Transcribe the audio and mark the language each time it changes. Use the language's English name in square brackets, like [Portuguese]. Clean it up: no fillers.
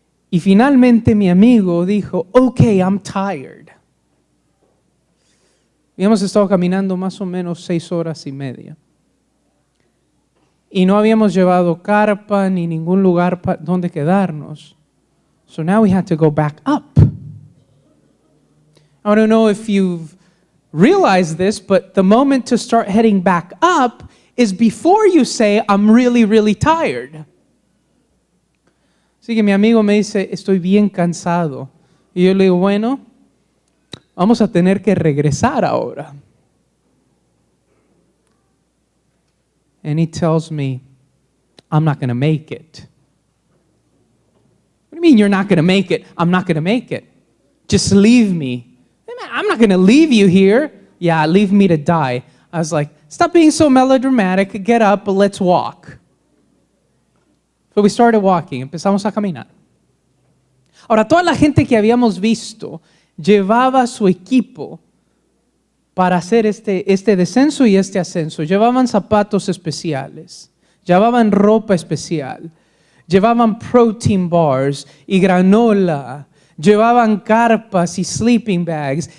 [Spanish] Y finalmente mi amigo dijo, okay, [English] I'm tired. [Spanish] Habíamos estado caminando más o menos 6 horas y media. Y no habíamos llevado carpa ni ningún lugar donde quedarnos. [English] So now we had to go back up. I don't know if you've realized this, but the moment to start heading back up is before you say, I'm really, really tired. [Spanish] Así que mi amigo me dice, estoy bien cansado. Y yo le digo, bueno, vamos a tener que regresar ahora. [English] And he tells me, I'm not going to make it. What do you mean you're not going to make it? I'm not going to make it. Just leave me. I'm not going to leave you here. Yeah, leave me to die. I was like, stop being so melodramatic, get up, let's walk. So we started walking, [Spanish] empezamos a caminar. Ahora, toda la gente que habíamos visto llevaba su equipo para hacer este descenso y este ascenso. Llevaban zapatos especiales, llevaban ropa especial, llevaban protein bars y granola, llevaban carpas y sleeping bags.